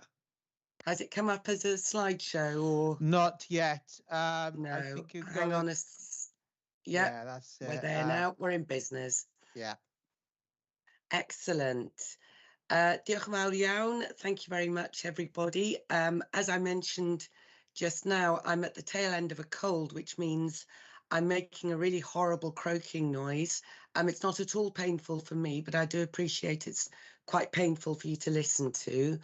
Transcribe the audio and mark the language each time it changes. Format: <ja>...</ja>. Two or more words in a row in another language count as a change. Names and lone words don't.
<en>Has it come up as a slideshow or? Not yet. No, I think you've hang got on it. Yeah, that's we're it. there now. We're in business. Yeah. Excellent.</en> <cy>Diolch yn fawr iawn.</cy> <en>Thank you very much, everybody. As I mentioned just now, I'm at the tail end of a cold, which means I'm making a really horrible croaking noise. It's not at all painful for me, but I do appreciate it's quite painful for you to listen to.</en>